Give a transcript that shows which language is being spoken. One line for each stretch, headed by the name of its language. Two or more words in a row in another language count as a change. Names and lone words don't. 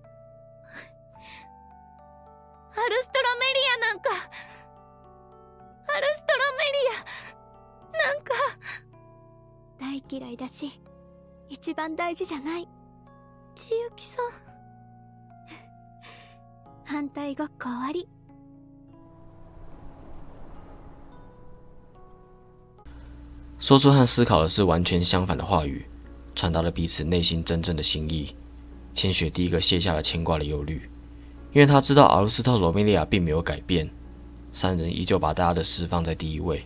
Japanese: アルストロメリアなんかアルストロメリアなんか大嫌いだし一番大事じゃない。千雪さん、反対ごっこ終わり。
Chinese: 说出和思考的是完全相反的话语，传达了彼此内心真正的心意。千雪第一个卸下了牵挂的忧虑，因为他知道阿鲁斯特罗梅利亚并没有改变，三人依旧把大家的事放在第一位。